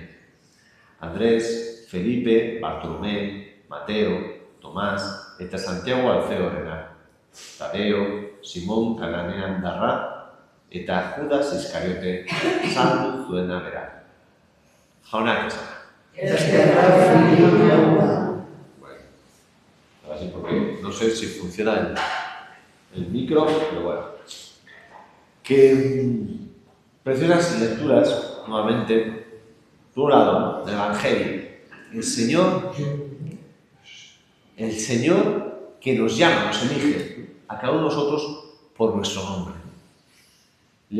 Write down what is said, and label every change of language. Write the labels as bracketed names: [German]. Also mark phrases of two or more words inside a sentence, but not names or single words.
[Basque] Andrés, Felipe, Bartolomé, Mateo, Tomás eta Santiago Alfeorena. Tadeo, Simon Kananean darra, eta Judas Iskariote saldu zuena bera. Jaunak esan. [Spanish] Bueno, ahora sí, porque no sé si funciona el micro, pero bueno. Que preciosas lecturas, nuevamente, por un lado, del Evangelio. El Señor que nos llama, nos elige a cada uno de nosotros por nuestro nombre.